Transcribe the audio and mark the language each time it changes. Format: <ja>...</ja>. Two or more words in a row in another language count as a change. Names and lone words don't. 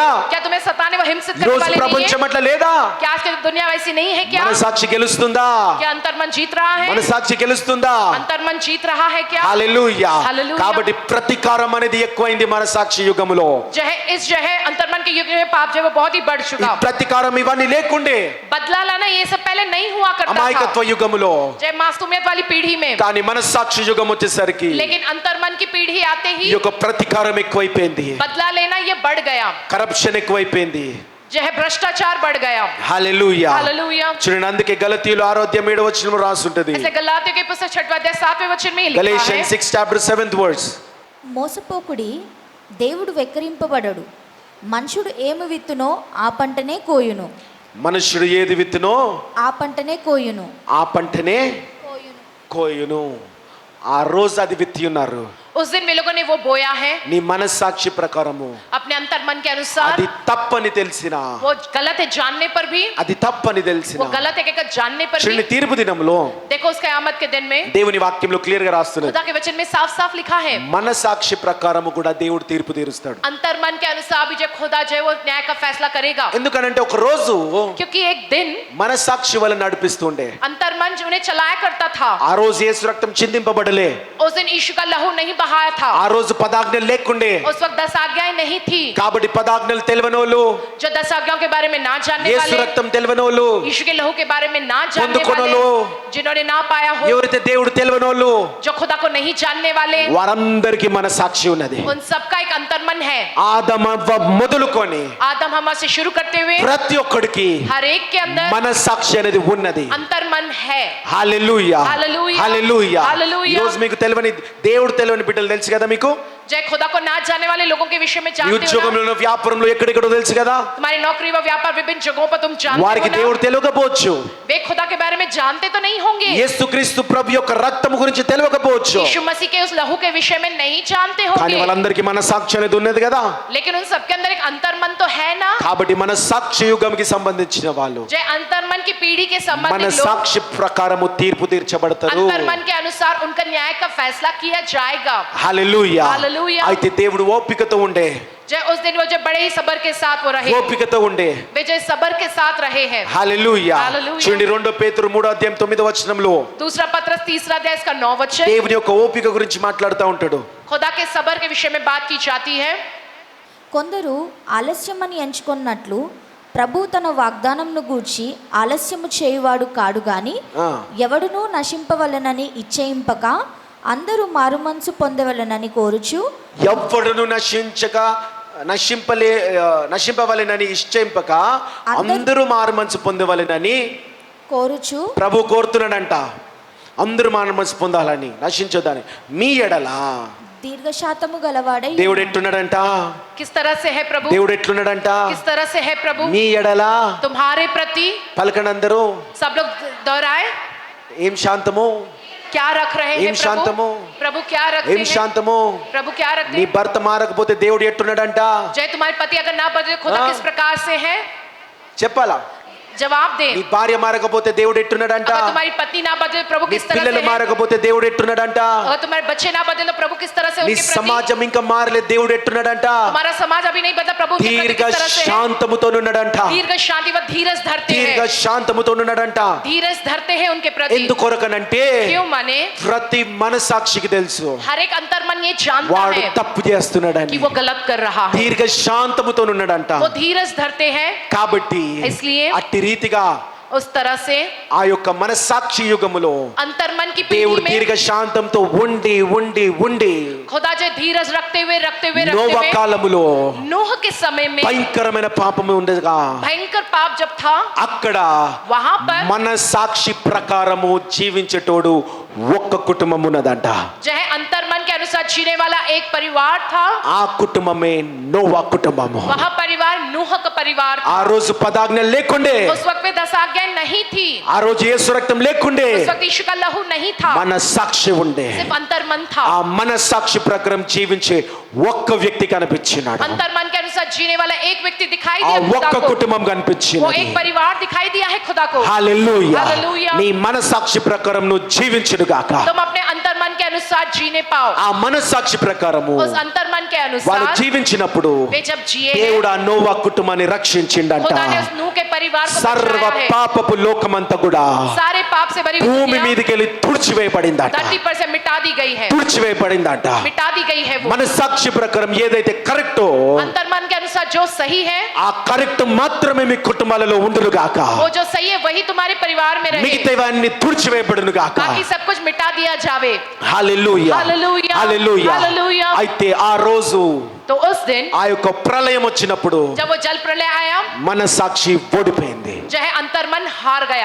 <hi>क्या तुम्हें सताने व हिंसित</hi> <te>ఈ</te> <hi>करने</hi> <te>రోజు</te> <hi>वाले नहीं</hi> <te>ప్రపంచం</te> <hi>है?</hi> <te>అట్లా లేదా?</te> <hi>क्या आज की दुनिया वैसी नहीं है क्या?</hi> <te>మన సాక్షి గెలుస్తుందా?</te> <hi>क्या अंतर्मन जीत रहा है?</hi> <te>మన సాక్షి గెలుస్తుందా?</te> <hi>अंतर्मन जीत रहा है क्या?</hi> <te>హల్లెలూయా. హల్లెలూయా. కాబట్టి ప్రతీకారం అనేది ఎక్కువైంది మన సాక్షి యుగములో.</te> <hi>जो है इस जो है अंतर्मन के युग में पाप जो है वो बहुत ही बढ़</hi> <te>ఈ</te> <hi>चुका।</hi> <te>ప్రతీకారం ఇవన్నీ లేకుండే</te> <hi>बदला लाना ये सब पहले नहीं हुआ करता था</hi> <te>అమాయకత్వ యుగములో.</te> <hi>जय मासूमियत वाली पीढ़ी में,</hi> <te>కానీ మనస్సాక్షి యుగం వచ్చేసరికి</te> <hi>लेकिन अंतर्मन की पीढ़ी आते</hi> <te>ఈ</te> <hi>ही</hi> <te>యొక్క ప్రతీకారం ఎక్కువైపోయింది,</te> <hi>बदला लेना ये बढ़ गया,</hi> <te>కరప్షన్ ఎక్కువైపోయింది.</te> <hi>जो है भ्रष्टाचार बढ़ गया।</hi> <te>హల్లెలూయా.</te> <hi>हालेलूया।</hi> <te>చూడండి, అందుకే గలతీయులు 6:7 రాసి ఉంటది.</te> <hi>ऐसे गलातियों के पुस्तक 6वां अध्याय 7वें वचन में लिखा</hi> <en>Galatians</en> <hi>है, 6:7</hi> <te>మోసపోకుడి, దేవుడు వెక్కిరింపబడడు. మనుషుడు ఏమి విత్తునో ఆ పంటనే కోయును. మనుష్యుడు ఏది విత్తునో ఆ పంటనే కోయును. ఆ పంటనే కోయును. ఆ రోజు అది విత్తి ఉన్నారు.</te> <hi>उस दिन वे लोगों ने वो बोया है</hi> <te>నీ మనస్సాక్షి ప్రకారము</te> <hi>अपने अंतर्मन के अनुसार।</hi> <te>అది తప్పని తెలిసిన,</te> <hi>वो गलत है जानने पर भी,</hi> <te>అది తప్పని తెలిసిన,</te> <hi>वो गलत है कहकर जानने पर</hi> <te>చూడండి,</te> <hi>भी।</hi> <te>తీర్పు దినంలో</te> <hi>देखो उस कयामत के दिन में</hi> <te>దేవుని వాక్యంలో క్లియర్ గా రాస్తున్నది,</te> <hi>खुदा के वचन में साफ साफ लिखा है,</hi> <te>మనస్సాక్షి ప్రకారము కూడా దేవుడు తీర్పు తీరుస్తాడు.</te> <hi>अंतर्मन के अनुसार भी जब खुदा जो है वो न्याय का फैसला करेगा।</hi> <te>ఎందుకనంటే ఒక రోజు</te> <hi>क्योंकि एक दिन</hi> <te>మనస్సాక్షి వల్ల నడిపిస్తుండే.</te> <hi>अंतर्मन उन्हें चलाया करता था।</hi> <te>ఆ రోజు యేసు రక్తం చిందింపబడలే,</te> <hi>उस दिन यीशु का लहू नहीं बहाया था,</hi> <te>ఆ రోజు పదాజ్ఞలు లేకుండే.</te> <hi>उस वक्त 10 आज्ञाएं नहीं थी।</hi> <te>కాబట్టి పదాజ్ఞలు తెలియనోళ్ళు,</te> <hi>जो 10 आज्ञाओं के बारे में ना जानने</hi> <te>యేసు</te> <hi>वाले,</hi> <te>రక్తం తెలియనోళ్ళు,</te> <hi>यीशु के लहू के बारे में ना जानने</hi> <te>పొందుకొనోళ్ళు,</te> <hi>वाले, जिन्होंने ना पाया हो,</hi> <te>ఎవరైతే దేవుడు తెలియనోళ్ళు,</te> <hi>जो खुदा को नहीं जानने वाले,</hi> <te>వారందరికీ మనస్సాక్షి ఉన్నది.</te> <hi>उन सबका एक अंतर्मन है।</hi> <te>ఆదమవ్వ మొదలుకొని</te> <hi>आदम हवा से शुरू करते हुए</hi> <te>ప్రతి ఒక్కడికి</te> <hi>हर एक के अंदर</hi> <te>మనస్సాక్షి అనేది ఉన్నది.</te> <hi>अंतर्मन है।</hi> <te>హల్లెలూయా, హల్లెలూయా, హల్లెలూయా. హల్లెలూయా. ఈ రోజు మీకు తెలియని దేవుడు తెలియని బిడ్డలు తెలుసు కదా మీకు.</te> <hi>जय खुदा को ना जानने वाले लोगों के विषय में</hi> <te>ఈ</te> <hi>जानते हो ना?</hi> <te>ఉద్యోగంలో వ్యాపారంలో ఎక్కడెక్కడో తెలుసు కదా,</te> <hi>तुम्हारी नौकरी व व्यापार विभिन्न जगहों पर तुम जानते</hi> <te>వారికి</te> <hi>हो ना?</hi> <te>దేవుడు తెలియకపోవచ్చు.</te> <hi>वे खुदा के बारे में जानते तो नहीं होंगे,</hi> <te>యేసుక్రీస్తు ప్రభు యొక్క రక్తం గురించి తెలియకపోవచ్చు.</te> <hi>यीशु मसीह के उस लहू के विषय में नहीं जानते</hi> <te>కానీ</te> <hi>होंगे,</hi> <te>వాళ్ళందరికీ మనస్సాక్షి అనేది ఉన్నది కదా.</te> <hi>लेकिन उन सबके अंदर एक अंतर्मन तो है ना।</hi> <te>కాబట్టి మనస్సాక్షి యుగంకి సంబంధించిన వాళ్ళు</te> <hi>जय अंतर्मन की पीढ़ी के संबंधित लोग</hi> <te>మనస్సాక్షి ప్రకారము తీర్పు తీర్చబడతారు.</te> <hi>अंतर्मन के अनुसार उनका न्याय का फैसला किया जाएगा।</hi> <te>హల్లెలూయా. హల్లెలూయా. అయితే దేవుడు ఓపికతో ఉండే,</te> <hi>जय उस दिन वो जब बड़े ही सबर के साथ वो रहे,</hi> <te>ఓపికతో ఉండే.</te> <hi>वे जो सबर के साथ रहे हैं।</hi> <te>హల్లెలూయా. హల్లెలూయా. చూడండి 2 పేతురు 3:9</te> <hi>दूसरा पत्रस 3 अध्याय इसका 9 वचन</hi> <te>దేవుని యొక్క ఓపిక గురించి మాట్లాడుతూ ఉంటాడు. खुदा के सबर के विषय में बात की जाती है। కొందరు ఆలస్యమని ఎంచుకున్నట్లు ప్రభు తన వాగ్దానంను గూర్చి ఆలస్యము చేయువాడు కాడు గాని ఆ. ఎవడునూ నశింపవలనని ఇచ్చేయింపక అందరూ మారుమనసు పొందవలనని కోరుచు ఎవ్వడును నశింపవలెనని ఇష్టంపక అందరూ మారు మనసు పొందవలెనని కోరుచు ప్రభు కోరుతున్నాడంట. అందరూ మారు మనసు పొందాలని, నశించొద్దని. మీ ఎడల దీర్ఘశాతము గలవాడై దేవుడు ఎట్లున్నాడంట,</te> <hi>किस तरह से है प्रभु,</hi> <te>దేవుడు ఎట్లున్నాడంట,</te> <hi>किस तरह से है प्रभु</hi> <te>మీ ఎడల</te> <hi>तुम्हारे प्रति।</hi> <te>పలకనందరూ</te> <hi>सब लोग दोहराए,</hi> <te>ఏం శాంతము,</te> <hi>क्या रख रहे</hi> <te>ఏం</te> <hi>हैं</hi> <te>శాంతము,</te> <hi>प्रभु, प्रभु क्या रखते</hi> <te>ఏం</te> <hi>हैं,</hi> <te>శాంతము.</te> <hi>प्रभु क्या रखते</hi> <te>నీ</te> <hi>हैं।</hi> <te>భర్త మారకపోతే దేవుడు ఎట్టున్నాడంట,</te> <hi>जय तुम्हारे पति अगर ना बदले खुदा हाँ। किस प्रकार से है,</hi> <te>చెప్పాలా.</te> <hi>जवाब दे।</hi> <te>నీ భార్య మారకపోతే దేవుడు ఎట్టున్నాడంట,</te> <hi>अगर तुम्हारी पत्नी ना बदले प्रभु</hi> <te>నీ</te> <hi>किस तरह</hi> <te>పిల్లలు</te> <hi>से है,</hi> <te>మారకపోతే దేవుడు ఎట్టున్నాడంట,</te> <hi>अगर तुम्हारे बच्चे ना बदले तो प्रभु किस तरह से</hi> <te>నీ</te> <hi>उनके प्रति,</hi> <te>సమాజం ఇంకా మారలే దేవుడు ఎట్టున్నాడంట,</te> <hi>हमारा समाज अभी नहीं बदला प्रभु उनके प्रति</hi> <te>దీర్ఘ</te> <hi>किस तरह से है।</hi> <te>శాంతముతో ఉన్నాడంట,</te> <hi>दीर्घ शांति व धीरज धरते</hi> <te>దీర్ఘ</te> <hi>हैं,</hi> <te>శాంతముతో ఉన్నాడంట.</te> <hi>धीरज धरते हैं उनके प्रति।</hi> <te>ఎందుకొరకనంటే</te> <hi>क्यों माने</hi> <te>ప్రతి మనసాక్షికి తెలుసు</te> <hi>हर एक अंतर्मन ये जानता</hi> <te>వాడు</te> <hi>है</hi> <te>తప్పు చేస్తున్నాడని.</te> <hi>कि वो गलत कर रहा है,</hi> <te>దీర్ఘ శాంతముతో ఉన్నాడంట.</te> <hi>वो धीरज धरते हैं।</hi> <te>కాబట్టి</te> <hi>इसलिए</hi> <te>అట్టి రీతిగా</te> <hi>उस तरह से</hi> <te>ఆ యొక్క మనసాక్షి యుగములో</te> <hi>अंतर्मन की</hi> <te>దేవుడు</te> <hi>पीढ़ी</hi> <te>దీర్ఘ</te> <hi>में</hi> <te>శాంతంతో ఉండి ఉండి ఉండి</te> <hi>खुदा जो धीरज रखते हुए</hi> <te>నోవా కాలములో</te> <hi>नूह के समय में</hi> <te>భయంకరమైన పాపము ఉండగా</te> <hi>भयंकर पाप जब था,</hi> <te>అక్కడ</te> <hi>वहां पर</hi> <te>మనసాక్షి ప్రకారము జీవించేటోడు ఒక్క కుటుంబం ఉన్నదంట.</te> <hi>जो है अंतर्मन के अनुसार जीने वाला एक परिवार था,</hi> <te>ఆ కుటుంబమే నోవా కుటుంబము.</te> <hi>वह परिवार नूह का परिवार था।</hi> <te>ఆ రోజు పదాజ్ఞలు లేకుండే,</te> <hi>उस वक्त में 10 आज्ञाएं नहीं थी,</hi> <te>ఆ రోజు యేసు రక్తం లేకుండే,</te> <hi>उस वक्त यीशु का लहू नहीं था,</hi> <te>మనసాక్షి ఉండే.</te> <hi>सिर्फ अंतर्मन था।</hi> <te>ఆ మనసాక్షి ప్రకారం జీవించే ఒక్క వ్యక్తి కనిపించినాడు,</te> <hi>अंतर्मन के अनुसार जीने वाला एक व्यक्ति दिखाई</hi> <te>ఆ</te> <hi>दिया खुदा</hi> <te>ఒక్క</te> <hi>को,</hi> <te>కుటుంబం</te> <hi>वो</hi> <te>కనిపించినది.</te> <hi>एक परिवार दिखाई दिया है खुदा को।</hi> <te>హల్లెలూయా. హల్లెలూయా. నీ మనసాక్షి ప్రకారం నువ్వు జీవించును గాక.</te> <hi>तुम अपने अंतर्मन के अनुसार जीने पाओ।</hi> <te>ఆ మనసాక్షి ప్రకారము</te> <hi>उस अंतर्मन के</hi> <te>వాళ్ళు</te> <hi>अनुसार</hi> <te>జీవించినప్పుడు</te> <hi>वे जब जिए हैं,</hi> <te>దేవుడు ఆ నోవా కుటుంబాన్ని రక్షించిండంట.</te> <hi>खुदा ने उस नूह के परिवार को</hi> <te>సర్వ</te> <hi>बचाया है।</hi> <te>పాపపు లోకమంతా కూడా</te> <hi>सारे पाप से भरी</hi> <te>భూమి</te> <hi>दुनिया</hi> <te>మీదకి వెళ్ళి తుడిచివేయబడిందట, धरती पर से मिटा दी गई है, తుడిచివేయబడిందట.</te> <hi>मिटा दी गई है। वो</hi> <te>మన సాక్షి ప్రకారం ఏదైతే కరెక్టో</te> <hi>अंतर्मन के अनुसार जो सही है,</hi> <te>ఆ కరెక్ట్ మాత్రమే మీ కుటుంబాలలో ఉండును గాక,</te> <hi>वो जो सही है वही तुम्हारे परिवार में रहे,</hi> <te>మిగతావన్నీ తుడిచివేయబడును గాక.</te> <hi>बाकी सब कुछ मिटा दिया जावे।</hi> <te>హల్లెలూయా, హల్లెలూయా, హల్లెలూయా. హల్లెలూయా. అయితే ఆ రోజు</te> <hi>तो उस दिन</hi> <te>ఆ యొక్క ప్రళయం వచ్చినప్పుడు</te> <hi>जब वो जल प्रलय आया,</hi> <te>మన సాక్షి ఓడిపోయింది,</te> <hi>जो है अंतर्मन हार गया,</hi>